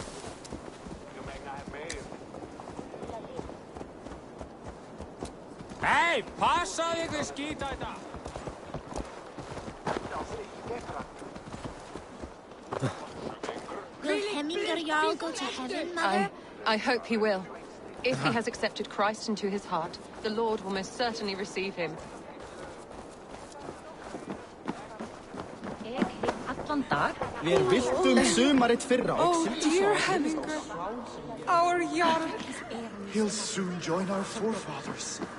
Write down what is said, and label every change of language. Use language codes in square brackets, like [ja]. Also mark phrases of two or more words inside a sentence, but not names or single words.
[is] Hei, passa ykkur skítaita! [en] Will Hemminger Jarl go to heaven, Mother? I hope he will. If he has accepted Christ into his heart, the Lord will most certainly receive him. [is] Við viltum sumarið fyrra og [en] Oh dear Hemminger, our Jarl. He'll soon join our forefathers.